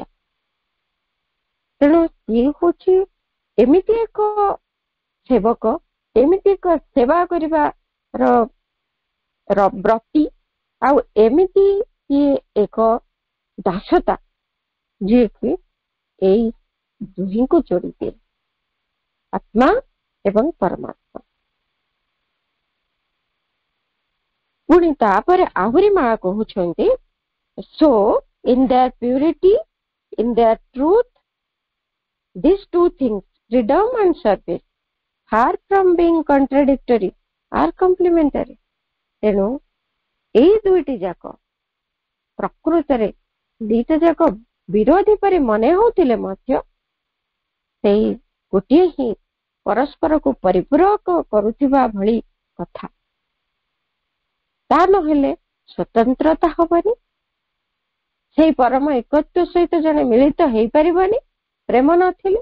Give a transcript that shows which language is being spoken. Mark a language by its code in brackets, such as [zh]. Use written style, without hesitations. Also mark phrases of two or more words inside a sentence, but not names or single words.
[or] ତେଣୁ ସିଏ ହଉଛି ଏମିତି ଏକ ସେବକ, ଏମିତି ଏକ ସେବା କରିବାର ବ୍ରତୀ, ଆଉ ଏମିତି ଇଏ ଏକ ଦାସତା ଯିଏକି ଏଇ ଦୁହିଁଙ୍କୁ ଯୋଡ଼ିଦିଏ, ଆତ୍ମା ଏବଂ ପରମାତ୍ମା। ପୁଣି ତାପରେ ଆହୁରି ମା କହୁଛନ୍ତି, [en] so in their purity, in their truth, these two things, freedom and service, far from being contradictory, are complementary. [or] ତେଣୁ ଏଇ ଦୁଇଟି ଯାକ ପ୍ରକୃତରେ ଦିଟା ଯାକ ବିରୋଧୀ ପରି ମନେ ହଉଥିଲେ ମଧ୍ୟ ସେଇ ଗୋଟିଏ ହିଁ ପରସ୍ପରକୁ ପରିପୂରକ କରୁଥିବା ଭଳି କଥା। ତା ନହେଲେ ସ୍ୱତନ୍ତ୍ରତା ହବନି, ସେଇ ପରମ ଏକତ୍ଵ ସହିତ ଜଣେ ମିଳିତ ହେଇପାରିବନି ପ୍ରେମ ନଥିଲେ।